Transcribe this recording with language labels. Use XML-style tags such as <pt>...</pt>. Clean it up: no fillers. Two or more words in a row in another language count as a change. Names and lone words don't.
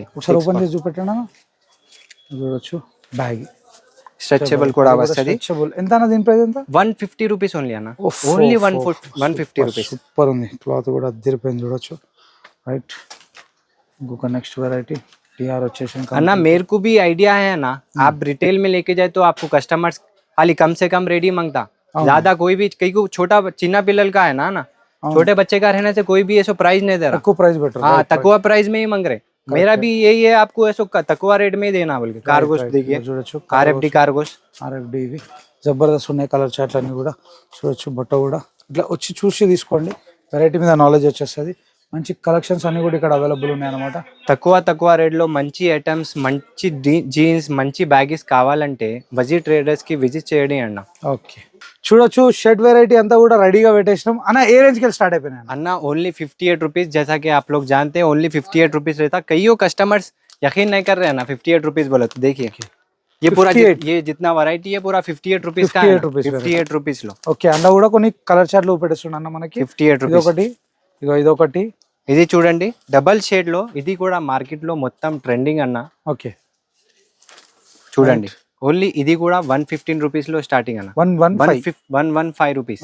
<te>ఒకసారి ఓపెన్ చేసి చూపెట్టండి అన్న చూడొచ్చు బ్యాగ్ స్ట్రెచబుల్ కూడా వస్తుంది ఎంత అన్న దీని ప్రైస్ ఎంత 150 రూపీస్ ఓన్లీ అన్న ఓన్లీ 150 రూపీస్ సూపర్ ఉంది క్లాత్ కూడా అదిరిపోయింది చూడొచ్చు రైట్ ఇంకొక నెక్స్ట్ వెరైటీ टीआर వచ్చేసి</te> <dcc>अन्ना मेरे को भी आइडिया है ना आप रिटेल में लेके जाए तो आपको कस्टमर्स खाली कम से कम रेडी मांगता ज्यादा कोई भी कई को छोटा</dcc> <te>చిన్న పిల్లల</te> <dcc>का है ना छोटे बच्चे का रहने से कोई भी ऐसा प्राइस नहीं दे रहा</dcc> <en>तकुवा price better</en> <dcc>हाँ तकुआ प्राइस में ही मांग रहे मेरा भी यही है आपको ऐसा तकुआ रेट में ही देना बोल के कार्गोस देखिए</dcc> <te>చూడొచ్చు</te> <en>RFD cargos</en> <te>ఆర్ఎఫ్డి ఇవి జబర్దస్త్ ఉన్నాయి కలర్ చార్ట్లు అన్ని కూడా చూడొచ్చు బట్ట కూడా ఇట్లా వచ్చి చూసి తీసుకోండి వెరైటీ మీద నాలెడ్జ్ వచ్చేస్తుంది మంచి కలెక్షన్స్ అన్ని కూడా ఇక్కడ అవైలబుల్ ఉన్నాయి అన్నమాట తక్కువ రేట్ లో మంచి ఐటమ్స్ మంచి జీన్స్ మంచి బ్యాగీస్ కావాలంటే వజీ ట్రేడర్స్ కి విజిట్ చేయండి అన్న ఓకే చూడొచ్చు షర్ట్ వెరైటీ అంతా కూడా రెడీగా పెట్టేసినాం అన్న ఏ రేంజ్ కి స్టార్ట్ అయిపోయినాయి</te> <dcc>अन्ना ओनली 58 रुपीज जैसा कि आप लोग जानते हैं ओनली 58 रुपीज रहता कईयों कस्टमर्स यकीन नहीं कर रहे हैं ना 58 रुपीज बोले तो देखिए ये पूरा 58 ये जितना वैरायटी है पूरा 58 रुपीज का 58 रुपीज लो</dcc> <te>ఓకే అందులో కూడా కొన్ని కలర్ చార్ట్లు పెట్టేస్తున్నా అన్న మనకి 58 ఇది रुपीज ఒకటి ఇగో ఇది ఒకటి ఇది చూడండి డబల్ షేడ్ లో ఇది కూడా మార్కెట్ లో మొత్తం ట్రెండింగ్ అన్న ఓకే చూడండి ఓన్లీ ఇది కూడా 115 రూపీస్ లో స్టార్టింగ్ అన్న 115 రూపీస్</te>